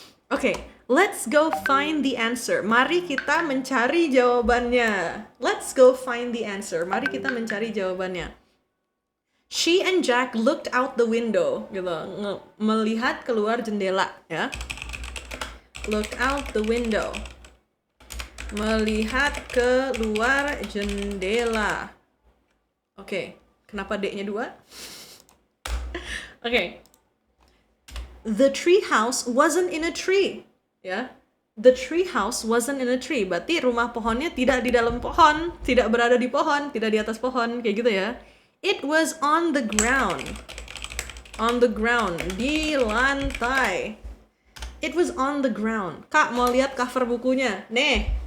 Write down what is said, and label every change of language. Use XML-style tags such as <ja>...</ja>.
<en>Oke, let's go find the answer.</en> <id>Mari kita mencari jawabannya.</id> <en>Let's go find the answer.</en> <id>Mari kita mencari jawabannya.</id> <en>She and Jack looked out the window, gitu.</en> <id>Melihat keluar jendela, ya.</id> <en>Look out the window.</en> <id>Melihat keluar jendela. Oke, kenapa D-nya 2? Oke.</id> <en>The tree house wasn't in a tree. Ya. The tree house wasn't in a tree.</en> <id>Berarti rumah pohonnya tidak di dalam pohon, tidak berada di pohon, tidak di atas pohon, kayak gitu ya.</id> <en>It was on the ground. On the ground,</en> <id>di lantai.</id> <en>It was on the ground.</en> <id>Kak, mau lihat cover bukunya? Nih.</id>